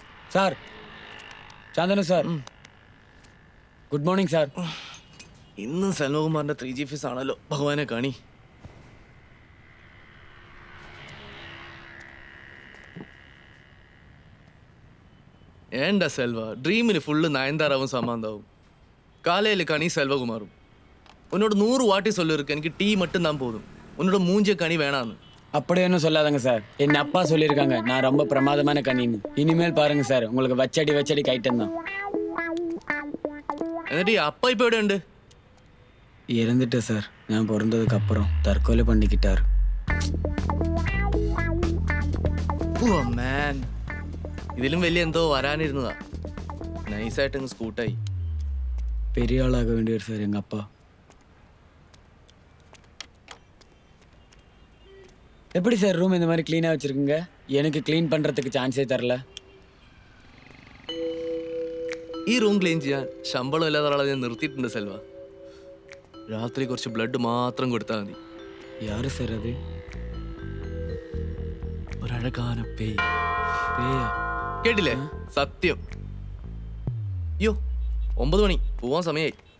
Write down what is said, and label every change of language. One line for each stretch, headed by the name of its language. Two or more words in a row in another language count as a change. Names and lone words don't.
Malayalam: സാർ, ചാന്ദനു സാർ,
English: good morning
Malayalam: സാർ. ഇന്നും സെൽവകുമാറിന്റെ 3G ഫീസ് ആണല്ലോ, ഭഗവാനെ കാണി.
Tamil: ஏண்டா செல்வா, ட்ரீமில் ஃபுல்லு நயன்தாராவும் சமாந்தாவும், காலையில் கனி செல்வகுமாரும். உன்னோட 100 வாட்டி சொல்லிருக்கு, எனக்கு டீ மட்டும் தான் போதும், உன்னோட மூஞ்சிய கனி வேணான்னு. அப்படி ஒன்றும் சொல்லாதங்க சார். என் அப்பா சொல்லியிருக்காங்க நான் ரொம்ப பிரமாதமான கணின்னு. இனிமேல் பாருங்க சார், உங்களுக்கு வச்சடி கைட்டம் தான்.
Malayalam: എന്നിട്ട് ഈ അപ്പ ഇപ്പൊ എവിടെ ഉണ്ട്?
Tamil: இறந்துட்டு சார். நான் பிறந்ததுக்கு அப்புறம் தற்கொலை பண்ணிக்கிட்டாரு.
English: oh man,
Malayalam: ഇതിലും വലിയ എന്തോ വരാനിരുന്നതാ. നൈസായിട്ട് അങ്ങ് സ്കൂട്ടായി.
Tamil: பெரிய ஆளாக வேண்டியவர் சார் எங்கள் அப்பா. எப்படி சார் ரூம் இந்த மாதிரி க்ளீனாக வச்சுருக்குங்க? எனக்கு க்ளீன் பண்ணுறதுக்கு சான்ஸே தரல.
Malayalam: ഈ റൂം ക്ലീൻ ചെയ്യാൻ ശമ്പളം ഇല്ലാത്ത ഒരാളെ ഞാൻ നിർത്തിയിട്ടുണ്ട് സെൽവ. രാത്രി കുറച്ച് ബ്ലഡ് മാത്രം കൊടുത്താൽ മതി.
Tamil: யாரு சார் அது? ஒரழகான பேய். பேயா?
Malayalam: കേട്ടില്ലേ? സത്യം. അയ്യോ, 9 മണി, പോവാൻ സമയായി.